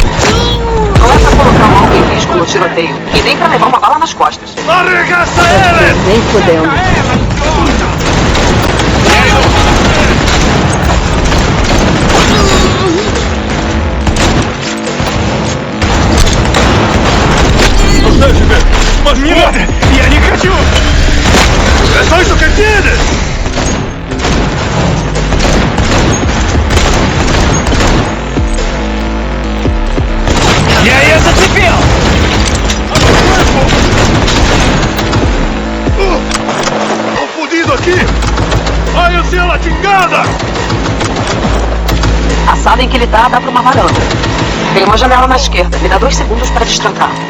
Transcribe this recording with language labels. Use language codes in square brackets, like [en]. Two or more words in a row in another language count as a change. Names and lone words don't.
[pt] Não é pra colocar um alvo em risco no tiroteio. E nem pra levar uma bala nas costas. Arregaça eles! Nem fudendo. Mas mira! [ru] Я не хочу! Это что ты делаешь? Я ее зацепил! [pt] Tô fudido aqui! Ai, o céu, a chingada! A sala em que ele tá dá pra uma varanda. Tem uma janela na esquerda. Me dá 2 segundos pra destrancar.